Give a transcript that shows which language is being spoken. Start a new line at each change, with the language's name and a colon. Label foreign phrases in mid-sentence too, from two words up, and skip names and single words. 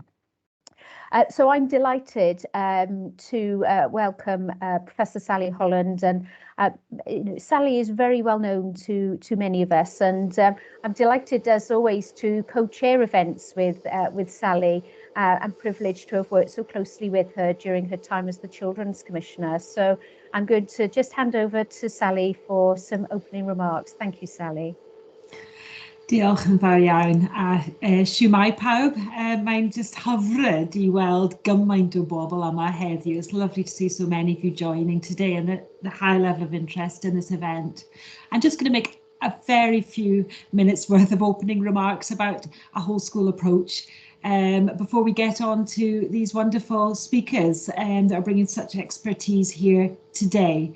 English: So I'm delighted to welcome Professor Sally Holland, and Sally is very well known to many of us, and I'm delighted as always to co-chair events with Sally. I'm privileged to have worked so closely with her during her time as the Children's Commissioner. So I'm going to just hand over to Sally for some opening remarks. Thank you, Sally.
Welsh: Diolch yn fawr iawn, a siwmai pawb. Mae'n just hyfryd I weld gymaint o bobl yma heddiw.
English: It's lovely to see so many of you joining today and the high level of interest in this event. I'm just going to make a very few minutes worth of opening remarks about a whole school approach before we get on to these wonderful speakers that are bringing such expertise here today.